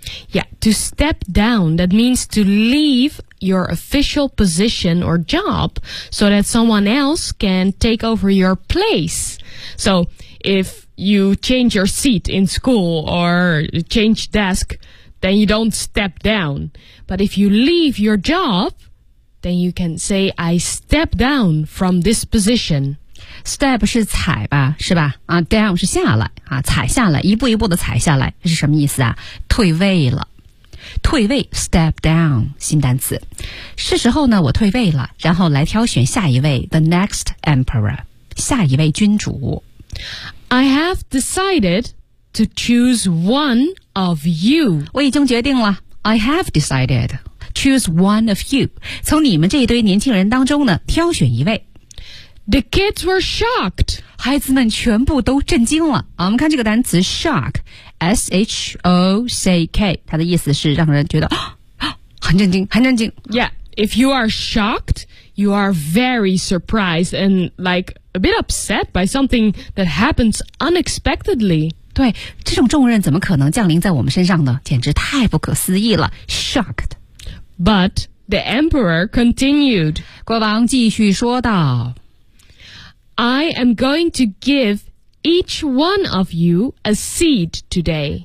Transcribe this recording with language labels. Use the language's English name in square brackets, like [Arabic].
[English] Yeah, to step down, that means to leave your official position or job so that someone else can take over your place. So if you change your seat in school or change desk, then you don't step down. But if you leave your job, then you can say, I step down from this position. [Chinese] Step 是踩吧，是吧？啊 ，down 是下来啊，踩下来，一步一步的踩下来，是什么意思啊？退位了，退位 ，step down， 新单词。是时候呢，我退位了，然后来挑选下一位 ， [English] the next emperor， [Chinese] 下一位君主。 [English] I have decided to choose one of you。 [Chinese] 我已经决定了 ， [English] I have decided choose one of you， [Chinese] 从你们这一堆年轻人当中呢，挑选一位。 [English] The kids were shocked. [Chinese] 孩子们全部都震惊了。我们看这个单词 shock, S-H-O-C-K, 它的意思是让人觉得很震惊，很震惊。 [English] Yeah, if you are shocked, you are very surprised and like a bit upset by something that happens unexpectedly. [Chinese] 对，这种重任怎么可能降临在我们身上呢？简直太不可思议了 ，shocked. [English] But the emperor continued. [Chinese] 国王继续说道 [English] ，I am going to give each one of you a seed today.